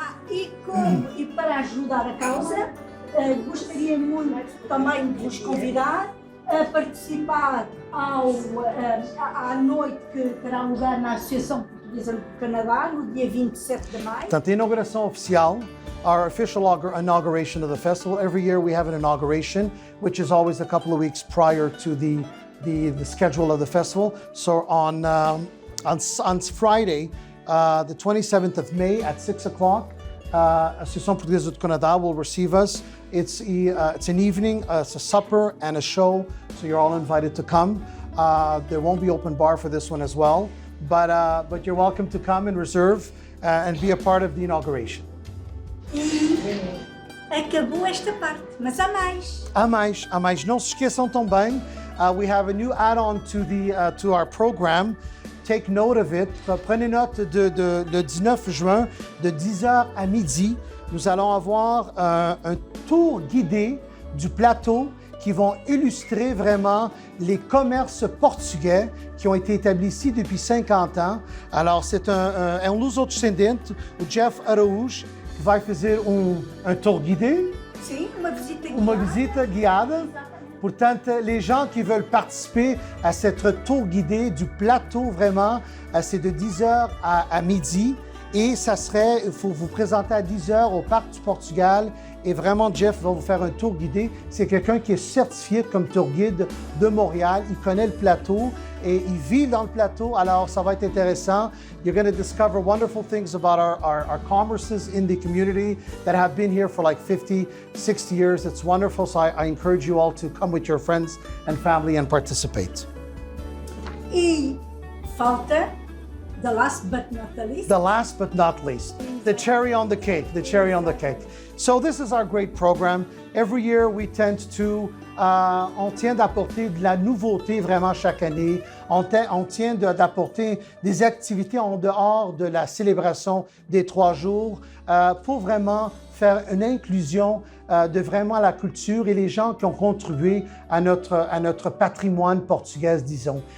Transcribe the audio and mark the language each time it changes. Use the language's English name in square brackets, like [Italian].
[Portuguese] E para ajudar a causa, gostaria muito também de vos convidar a participar à noite que terá lugar na Associação Portuguesa do Canadá, no dia 27 de maio. Portanto, a inauguração oficial, [English] our official inauguration of the festival. Every year we have an inauguration, which is always a couple of weeks prior to the schedule of the festival. So on Friday, the 27th of May at 6 o'clock, Associação Portuguesa do Canadá will receive us. It's an evening, it's a supper and a show, so you're all invited to come. There won't be open bar for this one as well, but you're welcome to come and reserve and be a part of the inauguration. [Portuguese] E acabou esta parte, mas há mais. Há mais. Não se esqueçam também, [English] we have a new add-on to our program. Take note of it. [French] Prenez note le 19 juin, de 10h à midi, nous allons avoir un tour guidé du plateau qui vont illustrer vraiment les commerces portugais qui ont été établis ici depuis 50 ans. Alors, c'est [Portuguese] um lusodescendente, o Jeff Araújo, que vai fazer um [French] tour guidé, [Portuguese] Sim, uma visita guiada. uma visita guiada. Exatamente. [French] Portanto, les gens qui veulent participer à cette tour guidée du plateau, vraiment, c'est de 10h à midi. Et ça serait, il faut vous présenter à 10h au Parc du Portugal. Et vraiment, Jeff va vous faire un tour guidé. C'est quelqu'un qui est certifié comme tour guide de Montréal. Il connaît le plateau et il vit dans le plateau. Alors, ça va être intéressant. [English] You're going to discover wonderful things about our commerces in the community that have been here for like 50, 60 years. It's wonderful. So I encourage you all to come with your friends and family and participate. [Portuguese] E falta, [English] the last but not the least, The last but not least, the cherry on the cake, the cherry on the cake. So this is our great program. Every year we tend to, [French] on tient d'apporter de la nouveauté vraiment chaque année. On tient d'apporter des activités en dehors de la célébration des 3 jours pour vraiment faire une inclusion de vraiment la culture et les gens qui ont contribué à notre patrimoine portugais, disons.